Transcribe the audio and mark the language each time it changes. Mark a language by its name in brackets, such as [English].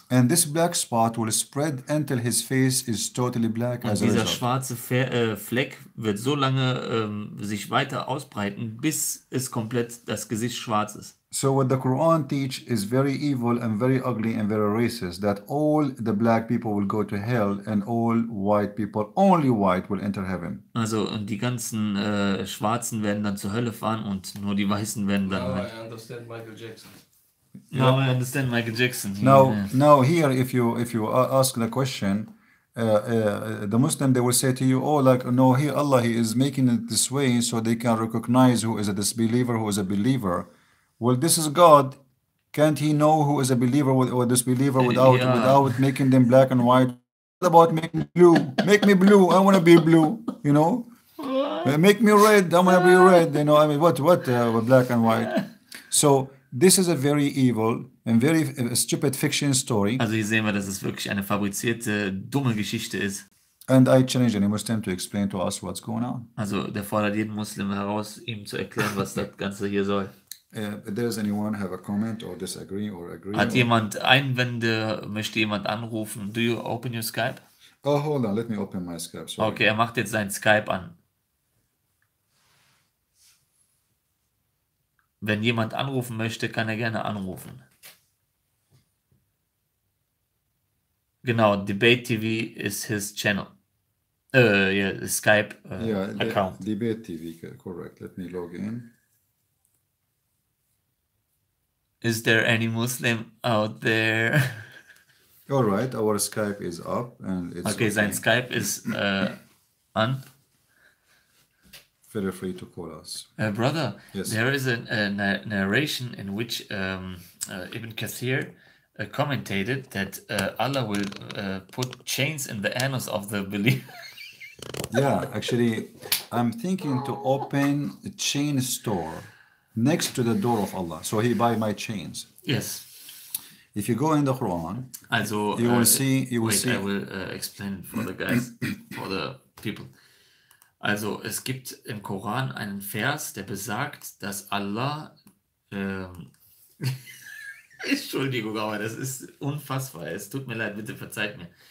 [English] And this black spot will spread until his face is totally black. [German] Und dieser schwarze Fleck wird so lange sich weiter ausbreiten, bis es komplett das Gesicht schwarz ist. [English] So what the Quran teach is very evil and very ugly and very racist, that all the black people will go to hell and all white people, only white, will enter heaven. [German] Also und die ganzen Schwarzen werden dann zur Hölle fahren und nur die Weißen werden dann... [English] Now I understand Michael Jackson. Now I understand Michael Jackson. Now here, if you ask the question, the Muslim, they will say to you, oh, like, no, here Allah, He is making it this way so they can recognize who is a disbeliever, who is a believer. Well, this is God. Can't He know who is a believer or disbeliever without making them black and white? What about making blue? Make me blue. I want to be blue. Make me red. I want to be red. I mean, what black and white? So this is a very evil and very stupid fiction story. [German] Also hier sehen wir, dass es wirklich eine fabrizierte, dumme Geschichte ist. [English] And I challenge any Muslim to explain to us what's going on. [German] Also der fordert jeden Muslim heraus, ihm zu erklären, was das Ganze hier soll. [English] Does anyone have a comment or disagree or agree? [German] Hat jemand Einwände? Möchte jemand anrufen? [English] Do you open your Skype? Oh, hold on. Let me open my Skype. Sorry. [German] Okay, er macht jetzt sein Skype an. Wenn jemand anrufen möchte, kann er gerne anrufen. [English] Genau, Debate TV is his channel. Skype account. Debate TV, correct. Let me log in. Is there any Muslim out there? All right, our Skype is up and it's [German] okay. Sein Skype ist an. [English] Feel free to call us. Brother, yes. There is a narration in which Ibn Kathir commentated that Allah will put chains in the anus of the believer. Yeah, actually, I'm thinking to open a chain store next to the door of Allah, so He buy my chains. Yes. If you go in the Quran, [German] also [English] you will see. I will explain it for the guys, for the people. [German] Also es gibt im Koran einen Vers, der besagt, dass Allah Entschuldigung, aber das ist unfassbar. Es tut mir leid, bitte verzeiht mir.